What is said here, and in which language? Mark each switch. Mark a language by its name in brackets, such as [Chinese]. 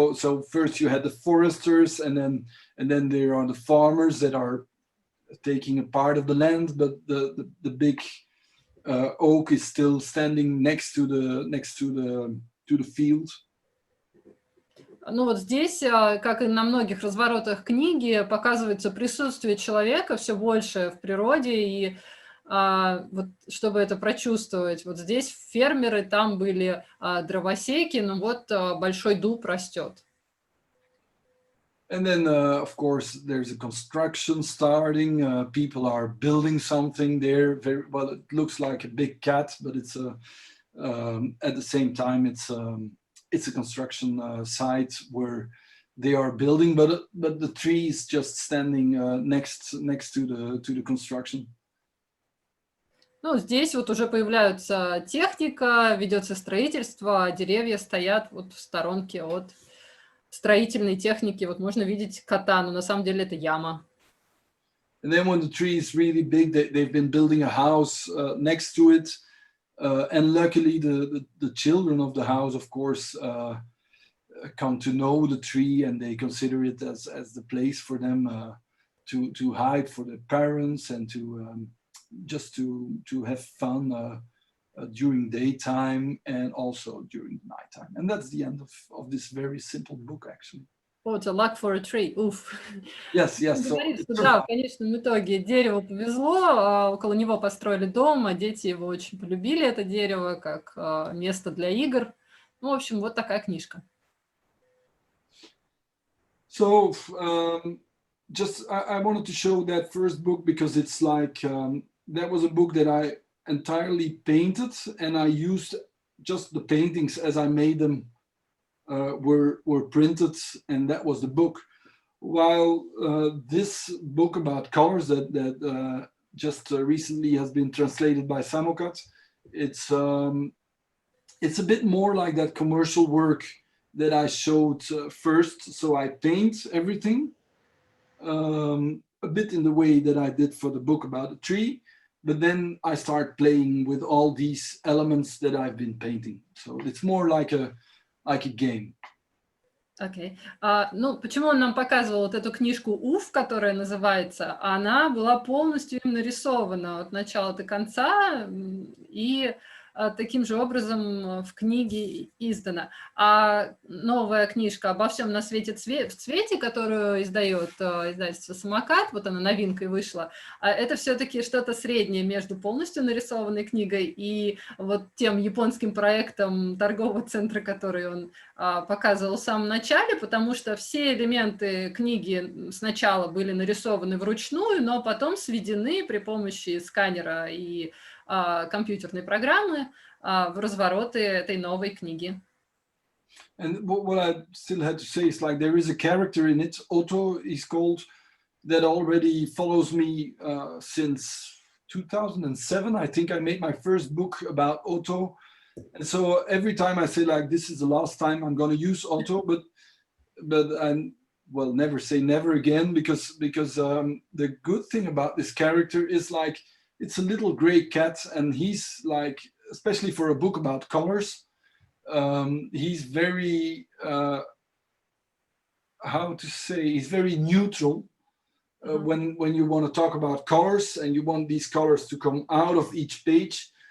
[English] So first you had the foresters, and then there are the farmers that are taking a part of the land, but the big oak is still standing next to the field. [Russian] Ну вот здесь, как и на многих разворотах книги, показывается присутствие человека все больше в природе, и вот чтобы это прочувствовать, вот здесь фермеры, там были дровосеки, но вот большой дуб растет. [English] And then, of course, there's a construction starting. People are building something there. Very well. It looks like a big cat, but it's at the same time it's a construction site where they are building, but the tree is just standing next to the construction. [Russian] Ну, здесь вот уже появляется техника, ведется строительство, а деревья стоят вот в сторонке от строительной техники. Вот можно видеть кота, но на самом деле это яма. [English] And then when the tree is really big, they've been building a house next to it. And luckily the children of the house, of course, come to know the tree, and they consider it as the place for them to hide for their parents and to just to have fun during daytime and also during nighttime. And that's the end of this very simple book, actually. Oh, it's a luck for a tree. Уф. Yes. [Russian] Он говорит, что да, в конечном итоге дереву повезло, около него построили дом, а дети его очень полюбили, это дерево, как место для игр. Ну, в общем, вот такая книжка. [English] So just I wanted to show that first book because it's like that was a book that I entirely painted, and I used just the paintings as I made them were printed, and that was the book. While this book about colors that just recently has been translated by Samokат, it's a bit more like that commercial work that I showed first. So I paint everything a bit in the way that I did for the book about the tree, but then I start playing with all these elements that I've been painting. So it's more like a game. [Russian] Окей. Ну, почему он нам показывал вот эту книжку «Уф», которая называется? Она была полностью им нарисована от начала до конца, и таким же образом в книге издана. А новая книжка «Обо всем на свете в цвете», которую издает издательство «Самокат», вот она новинкой вышла, это все-таки что-то среднее между полностью нарисованной книгой и вот тем японским проектом торгового центра, который он показывал в самом начале, потому что все элементы книги сначала были нарисованы вручную, но потом сведены при помощи сканера и компьютерной программы в развороты этой новой книги. [English] And what I still had to say is like there is a character in it, Otto is called, that already follows me since 2007. I think I made my first book about Otto. And so every time I say like, this is the last time I'm going to use Otto, but I will never say never again, because the good thing about this character is like, it's a little gray cat, and he's like, especially for a book about colors, he's very, how to say, he's very neutral when you want to talk about colors and you want these colors to come out of each page.